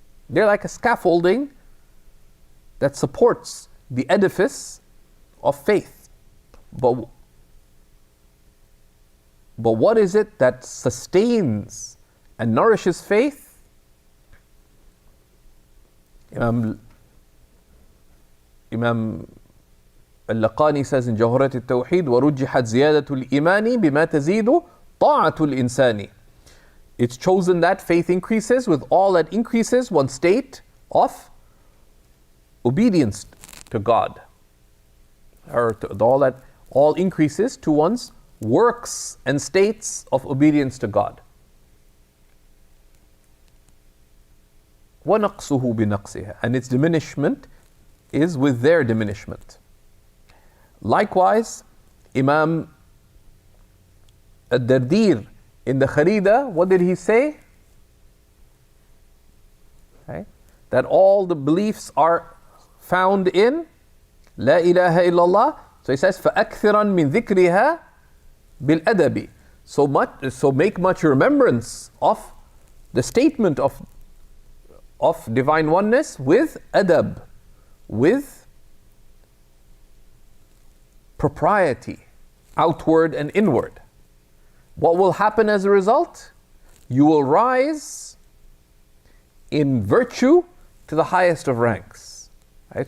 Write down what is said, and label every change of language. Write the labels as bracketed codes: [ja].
[en] They're like a scaffolding that supports the edifice of faith. But what is it that sustains and nourishes faith? Imam al-Laqani says in Jawharat al-Tawheed, [ar] وَرُجِّحَتْ زِيَادَةُ الْإِيمَانِ بِمَا تَزِيدُ طَاعَةُ الْإِنسَانِ. [en] It's chosen that faith increases with all that increases one's state of obedience to God, or to all increases to one's works and states of obedience to God. [ar] وَنَقْصُهُ بِنَقْصِهَا, [en] and its diminishment is with their diminishment. Likewise, Imam al-Dardir in the Kharida, what did he say? Right? That all the beliefs are found in La ilaha illallah. So he says, [ar] فَأَكْثِرًا مِنْ ذِكْرِهَا بِالْأَدَبِ. [en] So make much remembrance of the statement of divine oneness with adab, with propriety, outward and inward. What will happen as a result? You will rise in virtue to the highest of ranks. Right?